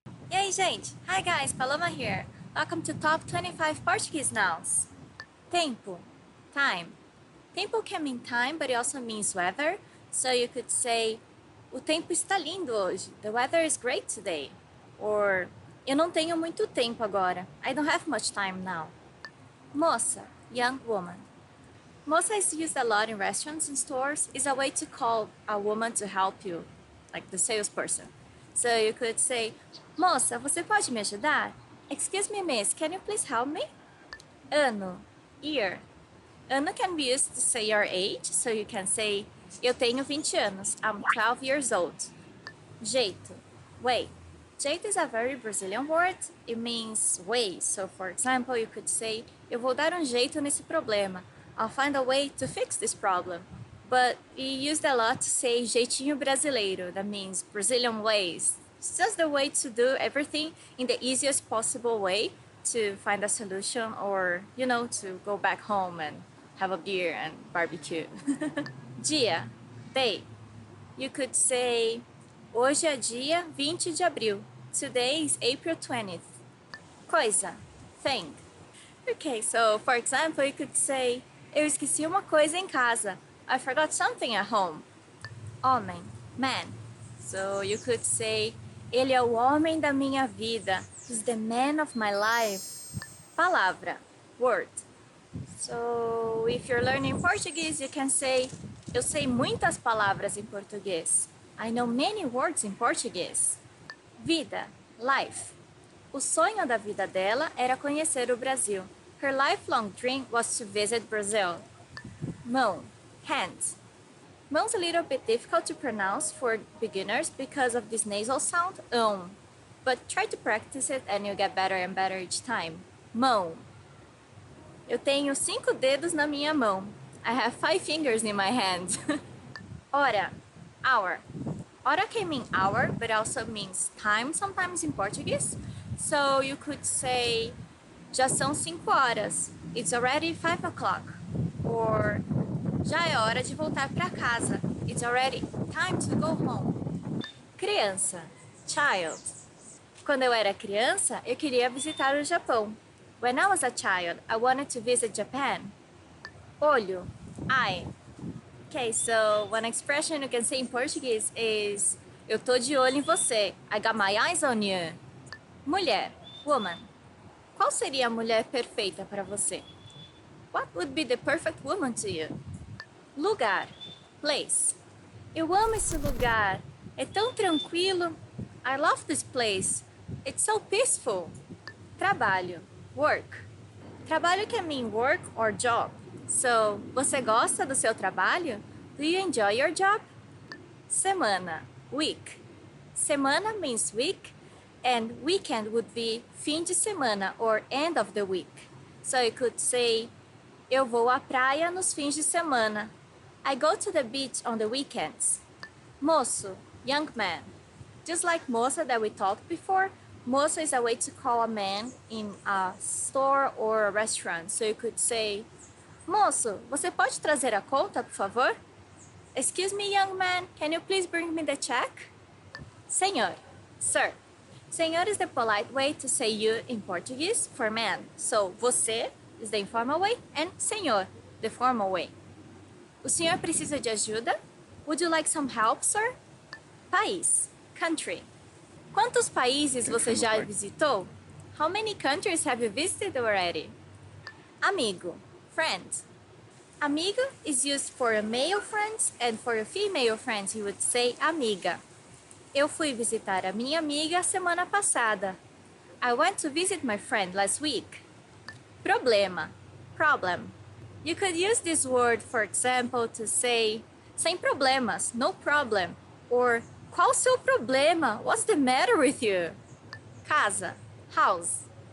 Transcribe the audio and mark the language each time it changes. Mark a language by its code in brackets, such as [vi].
[pt] E aí, gente? [en] Hi guys, Paloma here. Welcome to Top 25 Portuguese Nouns. Tempo, time. Tempo can mean time, but it also means weather. So you could say, [pt] o tempo está lindo hoje. [en] The weather is great today. [pt] Or, eu não tenho muito tempo agora. [en] I don't have much time now. Moça, young woman. Moça is used a lot in restaurants and stores. It's a way to call a woman to help you, like the salesperson. So you could say, [pt] moça, você pode me ajudar? [en] Excuse me, miss, can you please help me? Ano, year. Ano can be used to say your age, so you can say, [pt] eu tenho 20 anos, [en] I'm 12 years old. Jeito, way. Jeito is a very Brazilian word. It means way. So, for example, you could say, [pt] eu vou dar jeito nesse problema. [en] I'll find a way to fix this problem. But we used a lot to say jeitinho brasileiro. That means Brazilian ways. It's just the way to do everything in the easiest possible way to find a solution or, to go back home and have a beer and barbecue. Dia, day. You could say, [pt] hoje é dia 20 de abril. [en] Today is April 20th. Coisa, thing. Okay, so for example, you could say, [pt] eu esqueci uma coisa em casa. [en] I forgot something at home. Homem, man. So you could say, [pt] ele é o homem da minha vida. [en] He's the man of my life. Palavra, word. So if you're learning Portuguese, you can say, [pt] eu sei muitas palavras em português. [en] I know many words in Portuguese. Vida, life. [pt] O sonho da vida dela era conhecer o Brasil. [en] Her lifelong dream was to visit Brazil. Mão, hand. Mão's a little bit difficult to pronounce for beginners because of this nasal sound, but try to practice it and you'll get better and better each time. [pt] Mão. Eu tenho 5 dedos na minha mão. [en] I have 5 fingers in my hand. Hora, hour. Hora can mean hour, but also means time sometimes in Portuguese. So you could say, [pt] já são 5 horas. [en] It's already 5 o'clock. [pt] Or, já é hora de voltar para casa. [en] It's already time to go home. Criança, child. [pt] Quando eu era criança, eu queria visitar o Japão. [en] When I was a child, I wanted to visit Japan. Olho, eye. Okay, so one expression you can say in Portuguese is [pt] eu tô de olho em você. [en] I got my eyes on you. Mulher, woman. [pt] Qual seria a mulher perfeita para você? [en] What would be the perfect woman to you? [pt] Lugar, place. Eu amo esse lugar. É tão tranquilo. [en] I love this place. It's so peaceful. Trabalho, work. Trabalho can mean work or job. [pt] So, você gosta do seu trabalho? [en] Do you enjoy your job? Semana, week. Semana means week, and weekend would be fim de semana or end of the week. So you could say, [pt] eu vou à praia nos fins de semana. [en] I go to the beach on the weekends. Moço, young man. Just like moça that we talked before, moço is a way to call a man in a store or a restaurant. So you could say, [pt] moço, você pode trazer a conta, por favor? [en] Excuse me, young man, can you please bring me the check? Senhor, sir. Senhor is the polite way to say you in Portuguese for man. So, você is the informal way and senhor, the formal way. [pt] O senhor precisa de ajuda? [en] Would you like some help, sir? País, country. [pt] Quantos países você já visitou? [en] How many countries have you visited already? Amigo, friend. Amigo is used for your male friends and for your female friends you would say amiga. [pt] Eu fui visitar a minha amiga semana passada. [en] I went to visit my friend last week. Problema, problem. You could use this word, for example, to say sem problemas, no problem, or [pt] qual o seu problema? [en] What's the matter with you? Casa, house.